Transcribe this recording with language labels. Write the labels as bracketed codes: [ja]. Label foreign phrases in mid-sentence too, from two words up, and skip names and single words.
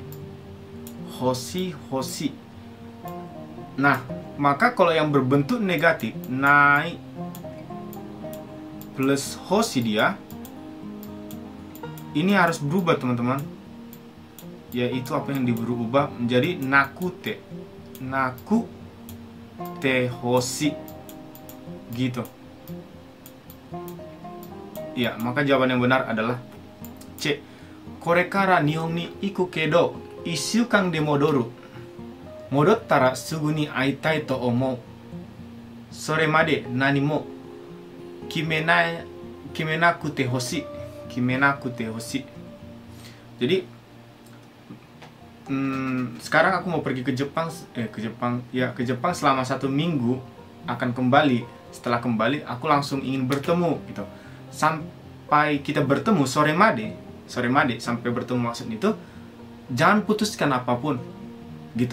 [id] Hoshi. Nah, maka kalau yang berbentuk negatif, nai plus hoshi dia, ini harus berubah teman-teman. yaitu apa yang berubah menjadi nakute. [ja] なくてほしい gitu. [id] Ya, maka jawaban yang benar adalah C. [ja] これから日本に行くけど1週間で戻る. 戻ったらすぐに会いたいと思う. それまで何も決めなくてほしい. 決めなくてほしい. [id] Jadi sekarang aku mau pergi ke Jepang, ke Jepang selama 1 minggu, akan kembali. Setelah kembali aku langsung ingin bertemu gitu. Sampai kita bertemu [ja] それまで [id] sampai bertemu, maksud itu jangan putuskan apapun gitu.